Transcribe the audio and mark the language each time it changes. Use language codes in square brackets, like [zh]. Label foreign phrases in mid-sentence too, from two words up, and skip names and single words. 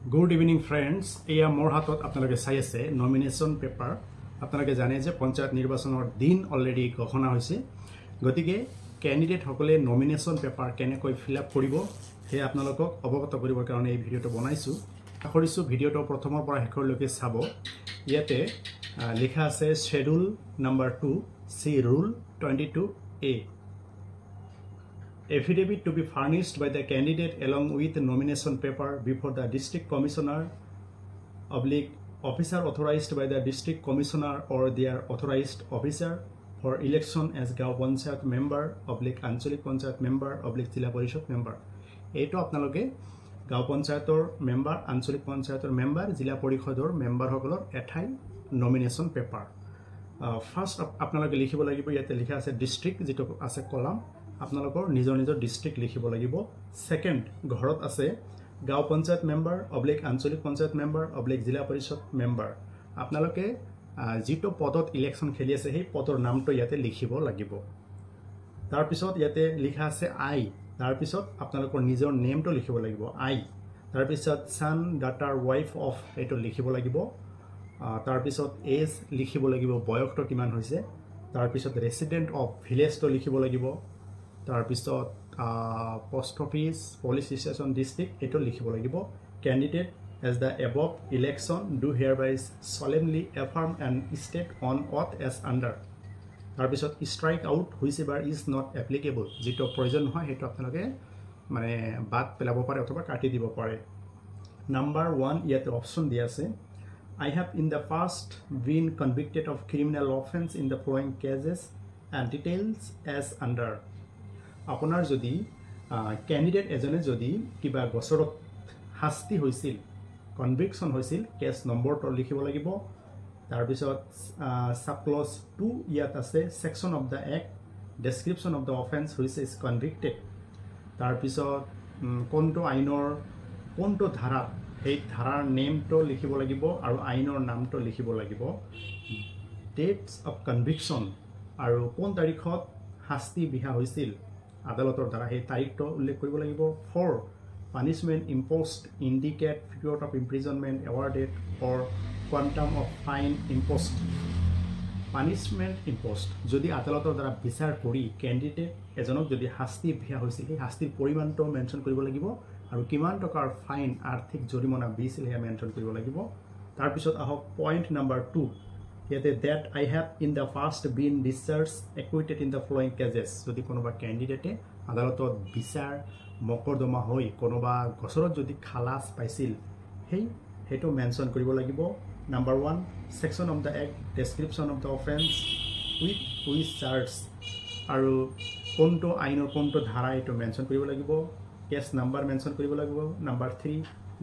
[en] good evening friends [as] এয়া মোৰ হাতত আপোনালোকে চাই আছে [en] nomination paper [as] আপোনালোকে জানে যে পঞ্চায়ত নিৰ্বাচনৰ দিন অলৰেডি ঘোষণা হৈছে গতিকে ক্যান্ডিডেট সকলে [en] nomination paper [as] কেনেকৈ [en] fill up [as] কৰিব হে আপোনালোকক অৱগত কৰিবৰ কাৰণে এই ভিডিঅটো বনাইছো আশা কৰিছো ভিডিঅটো প্ৰথমৰ পৰা শেষলৈকে চাব ইয়াতে লিখা আছে [en] schedule number 2 see rule 22A Affidavit to be furnished by the candidate along with the nomination paper before the district commissioner / officer authorized by the district commissioner or their authorized officer for election as Gaon Panchayat member / Ancholik Panchayat member / Jila Parishad member. [as] এইটো আপোনালোকে গাঁও পঞ্চায়তৰ member, আঞ্চলিক পঞ্চায়তৰ member, জিলা পৰিষদৰ member সকলোৰে এইটো nomination paper. First আপোনালোকে লিখিব লাগিব য'ত লিখা আছে district যিটো আছে column আপোনালোকৰ নিজৰ নিজৰ ডিস্ট্ৰিক্ট লিখিব লাগিব সেকেন্ড ঘৰত আছে গাঁও পঞ্চায়ত মেম্বাৰ / আঞ্চলিক পঞ্চায়ত মেম্বাৰ / জিলা পৰিষদ মেম্বাৰ আপোনালোকে যিটো পদত ইলেকশন খেলি আছে সেই পদৰ নামটো ইয়াতে লিখিব লাগিব তাৰ পিছত ইয়াতে লিখা আছে আই তাৰ পিছত আপোনালোকৰ নিজৰ নেমটো লিখিব লাগিব আই তাৰ পিছত [en] son daughter wife of [as] এটো লিখিব লাগিব তাৰ পিছত এজ লিখিব লাগিব বয়সটো কিমান হৈছে তাৰ পিছত [en] resident of [as] ভিলেজটো লিখিব লাগিব তাৰ পিছত [en] post office police station [as] ডিস্ট্রিক্ট এটো লিখিব লাগিব ক্যান্ডিডেট [en] as the above election do hereby solemnly affirm and state on oath as under [as] তাৰ পিছত [en] strike out whichever is not applicable যেটো [as] প্ৰয়োজন নহয় হেতু আপোনালোকে মানে বাদ পেলাব পাৰে অথবা কাটি দিব পাৰে নাম্বাৰ 1 ইয়াতে অপচন দিয়া আছে [en] I have in the past been convicted of criminal offense in the following cases and details as under আপোনাৰ [as] যদি ক্যান্ডিডেট এজনে যদি কিবা গছৰত শাস্তি হৈছিল কনভিকশন হৈছিল কেস নম্বৰটো লিখিব লাগিব তাৰ পিছত [en] sub clause 2 [as] ইয়াত আছে [en] section of the act description of the offence which is convicted [as] তাৰ পিছত কোনটো আইনৰ কোনটো ধাৰা এই ধাৰাৰ নেমটো লিখিব লাগিব আৰু আইনৰ নামটো লিখিব লাগিব [en] dates of conviction [as] আৰু কোন তাৰিখত শাস্তি বিহা হৈছিল আদালতৰ দ্বাৰা এই তাৰিখটো উল্লেখ কৰিব লাগিব [en] 4 punishment imposed indicate period of imprisonment awarded or quantum of fine imposed punishment imposed [as] যদি আদালতৰ দ্বাৰা বিচাৰ কৰি ক্যান্ডিডেট এজনক যদি শাস্তি বিহা হৈছিল সেই শাস্তিৰ পৰিমাণটো মেনশন কৰিব লাগিব আৰু কিমান টকাৰ ফাইন আৰ্থিক জৰিমনা বিছিল হে মেনশন কৰিব লাগিব তাৰ পিছত আহক [en] point number 2 Yet that I have in the past been discharged acquitted in the following cases [as] যদি কোনোবা ক্যান্ডিডেটে আদালতত বিচাৰ মকদ্দমা হৈ কোনোবা গছৰত যদি খালাস পাইছিল হেটো মেনশন কৰিব লাগিব নাম্বাৰ 1 [en] section of the act description of the offence with which charge [as] আৰু কোনটো আইনৰ কোনটো ধাৰা এটো মেনশন কৰিব লাগিব [en] case number [as] মেনশন কৰিব লাগিব নাম্বাৰ 3